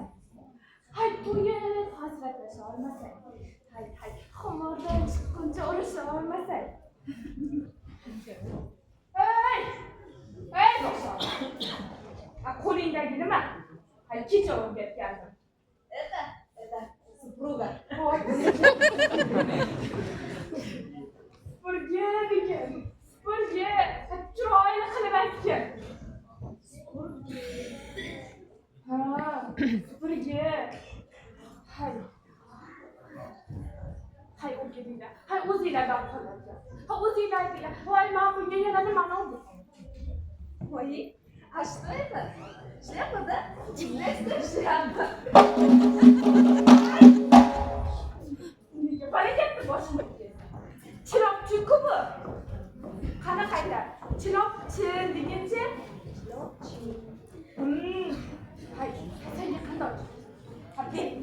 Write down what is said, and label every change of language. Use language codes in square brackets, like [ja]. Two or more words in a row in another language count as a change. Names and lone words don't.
[uz] Hay, to'yib hasratlasha olmasak. Hay, xumordan chiqquncha urusha olmasak. Hey, boshaq. Qo'lingdagi nima? Hay, kecha o'rgatgandim. [ru] Это супруга. [uz] Supurgi degan. Supurgi. Chiroyli qilib aytgan. Ha, supurgi. Hay, o'rgatinglar. Hay, o'zinglardan qoladi. Ha, o'zinglar aytinglar. Voy, men bunga yana nimani oldim? [ru] Ой, а что это? Шляпа, да? Чудесная шляпа. [uz] Barakatli boshimga. Chiroqchi-ku bu. Qani qaytar? Chiroqchi degancha? Chiroqchi. Hay, senga qandoq? Hadi.